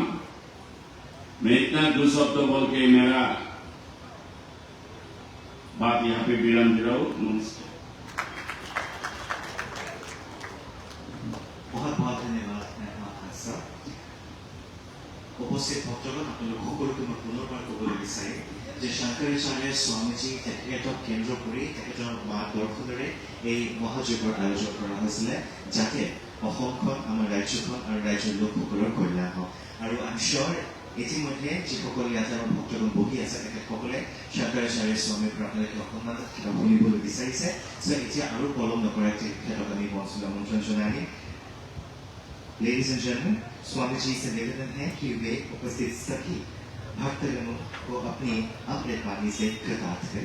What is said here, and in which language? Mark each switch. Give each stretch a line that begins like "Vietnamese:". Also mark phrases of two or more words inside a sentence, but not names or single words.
Hindi: मैं इतना 2 शब्द बोल के मेरा बात यहाँ पे विराम दे रहा हूँ। नमस्कार। बहुत बहुत धन्यवाद सर। उपस्थित भक्तगण आपलोक
Assamese: সকলোকে মই পুনৰবাৰ ক'বলৈ বিচাৰিম যে শংকৰাচাৰ্য স্বামীজী তেখেতক কেন্দ্ৰ কৰি তেখেতৰ মাৰ্গদৰ্শনেৰে এই মহাযজ্ঞৰ আয়োজন কৰা হৈছিলে যাতে অসমখন আমাৰ ৰাজ্যখন আৰু ৰাজ্যৰ লোকসকলৰ কল্যাণ হওক। আৰু
English: I am sure
Assamese: ইতিমধ্যে যিসকল ইয়াতে আমাৰ ভক্তগণ বহি আছে তেখেতসকলে শংকৰাচাৰ্য স্বামীৰ পৰা আপোনালোকে অকণমান কিবা শুনিবলৈ বিচাৰিছে। চ' এতিয়া আৰু পলম নকৰাকৈ তেখেতক আমি মঞ্চলৈ আমন্ত্ৰণ জনাই দিম।
English: Ladies and gentlemen,
Hindi: स्वामी जी से निवेदन है कि वे उपस्थित सभी भक्तगणों को अपनी अमृत वाणी से कृतार्थ करें।